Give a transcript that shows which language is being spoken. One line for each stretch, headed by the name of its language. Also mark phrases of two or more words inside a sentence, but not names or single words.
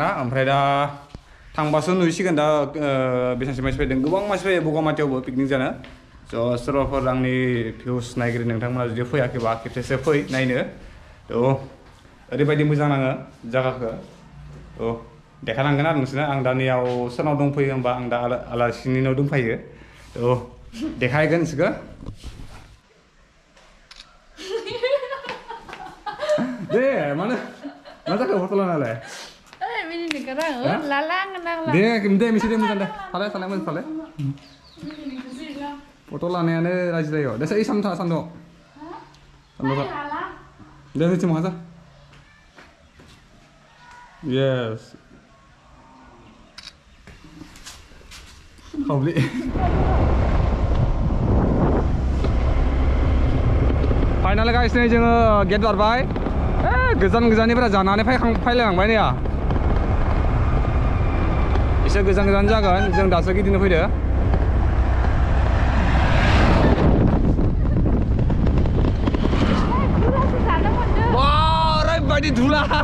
Bodo: ओमफ्राय दा थांबासो नुसिगोन दा बेसेबांसो मानसि फैदों गोबां मानसि फैयो बगामाथियावबो पिकनिक जानो स' सोरबाफोर आंनि भिउस नायगिरि नोंथांमोना जुदि फैयाखैबा खेबसेसो फै नायनो थ' ओरैबायदि मोजां नाङो जायगाखौ थ' देखायलांगोन आरो नोंसोरनो आं दा नैयाव सोरनाव दंफैयो होमबा आं दा आलासिनि नाव दंफैयो थ' देखायगोन नोंसोरखौ दे मानो मा जाखो फट' लानालाय दे दे मिसे दे मोजां दे थालाय मोजां थालाय फट' लानायानो राजि जायो दे साइ सान्दुं दे होथि माजा
English: yes probably
Bodo: फाइनाल गाइस नै जोङो गेट बारबाय गोजाननिफ्राय जानानै फैलायलांबाय नै एसे गोजान जागोन जों दासो गिदिंनो फैदो ओरैबायदि धुला